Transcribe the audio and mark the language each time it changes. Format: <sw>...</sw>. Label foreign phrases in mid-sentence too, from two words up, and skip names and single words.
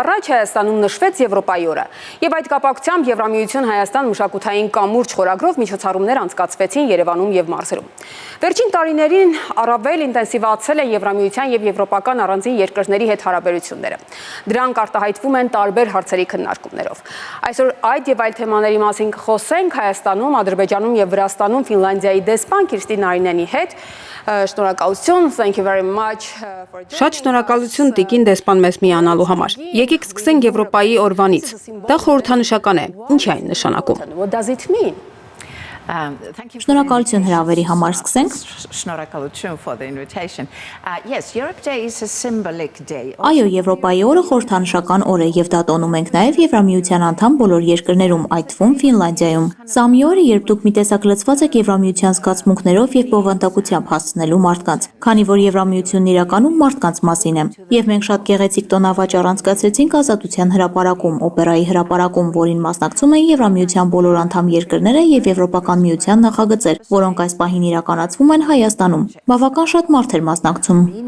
<hy>առաջ Հայաստանում նշվեց Եվրոպայի օրը, եւ այդ կապակցությամբ Եվրամիություն Հայաստան մշակութային կամուրջ խորագրով միջոցառումներ անցկացվեցին Երևանում եւ Մարսելում։ Վերջին տարիներին առավել ինտենսիվացել է Եվրամիության եւ եվրոպական առանձին երկրների հետ հարաբերությունները։ Դրանք արտահայտվում են տարբեր հարցերի քննարկումներով։ Այսօր այդ եւ այլ թեմաների մասին կխոսենք Հայաստանում, Ադրբեջանում եւ Վրաստանում Ֆինլանդիայի դեսպան Կիրստի Նարինենի հետ։ Շնորհակալություն,</hy> <en>thank you very much for joining.</en> <hy>Շատ շնորհակալություն տիկին դեսպան մեզ միանալու համար։ Եկեք սկսենք Եվրոպայի օրվանից։ Դա խորհրդանշական է։ Ինչ է այն նշանակում։</hy> <en>What does it mean?</en> <hy>Շնորհակալություն հրավերի համար, սկսենք։ Այո, Եվրոպայի օրը խորհրդանշական օր է եւ դա տոնում ենք նաեւ Եվրամիության անդամ բոլոր երկրներում, այդ թվում Ֆինլանդիայում։ Սա մի օր է, երբ դուք մի տեսակ լցված եք Եվրամիության զգացմունքներով եւ բովանդակությամբ հասցնելու մարդկանց, քանի որ Եվրամիությունն իրականում մարդկանց մասին է։ Եվ մենք շատ գեղեցիկ տոնավաճառ անցկացրեցինք Ազատության հրապարակում, օպերայի հրապարակում, որին մասնակցում էին Եվրամիության բոլոր անդամ երկրները եւ Եվրոպական միության նախագծեր, որոնք այս պահին իրականացվում են Հայաստանում։ Բավական շատ մարդ էր մասնակցում։</hy>